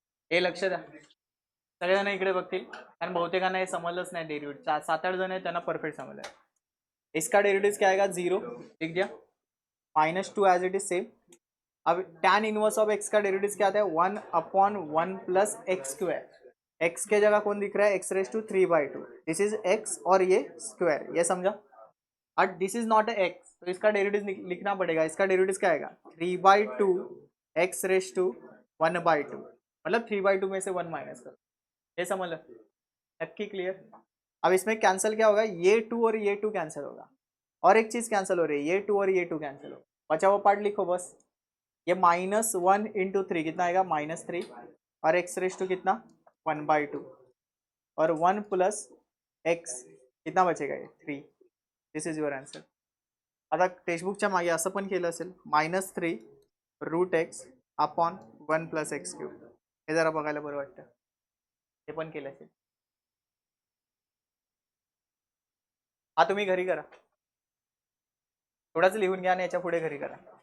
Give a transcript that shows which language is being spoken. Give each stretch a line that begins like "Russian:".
Marathi: हे लक्ष द्या, सगळेजण इकडे बघतील, कारण बहुतेकांना हे समजलंच नाही डेरिव्हेटिव्ह, 7-8 जण आहेत त्यांना परफेक्ट समजलंय।
Hindi: इसका डेरिवेटिव क्या आएगा? 0, लिख दिया, -2 एज इट इज सेम। अब tan इनवर्स ऑफ x का डेरिवेटिव क्या आता है? 1/1 प्लस एक्स स्क्वायर, x के जगह कौन दिख रहा है? x raise to 3/2, this is x और ये स्क्वायर, ये समझा। और दिस इज नॉट x, तो इसका डेरिवेटिव लिखना पड़ेगा, इसका डेरिवेटिव क्या आएगा? 3/2 x रेस टू 1/2, मतलब 3/2 में से 1 माइनस करो, ये समझ लो।
Marathi: नक्की क्लियर।
Hindi: अब इसमें कैंसिल क्या होगा, ये 2 और ये 2 कैंसिल होगा, और एक चीज कैंसिल हो रही है, ये 2 और ये 2 कैंसिल होगा, बचा हुआ पार्ट लिखो बस। ये -1 × 3 कितना आएगा, -3, और x⁻² कितना 1/2, और 1 + x कितना बचेगा, ये 3।
English: This is your answer.
Marathi: आता टेक्स्टबुकच्या मागे असं पण केलं असेल, -3√x अपॉन 1 + x³. हे जरा बघायला बरं वाटतं, हे पण केलं असेल. हा तुम्ही घरी करा, थोडाच लिहून घ्या आणि याच्या पुढे घरी करा.